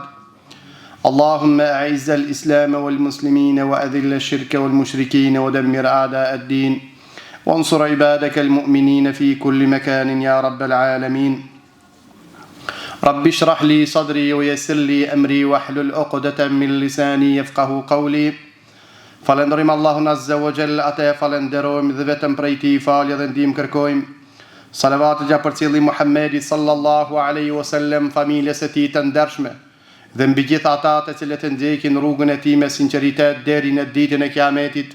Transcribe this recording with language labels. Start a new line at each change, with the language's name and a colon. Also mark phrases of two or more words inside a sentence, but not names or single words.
Arabic: اللهم أعز الإسلام والمسلمين وأذل الشرك والمشركين ودمر أعداء الدين وانصر عبادك المؤمنين في كل مكان يا رب العالمين رب اشرح لي صدري ويسر لي أمري واحلل عقدة من لساني يفقه قولي
Albanian: Falendërim Allahun
Arabic: عز وجل,
Albanian: atë e falenderojmë dhe vetëm prej Tij falje dhe ndihmë kërkojmë. Salavat gjatë për cilin Muhammedi
Arabic: صلى الله عليه وسلم,
Albanian: familjes së tij të ndershme dhe mbi gjithë ata të cilët e ndjekin rrugën e tij me sinqeritet deri në ditën e Kiametit.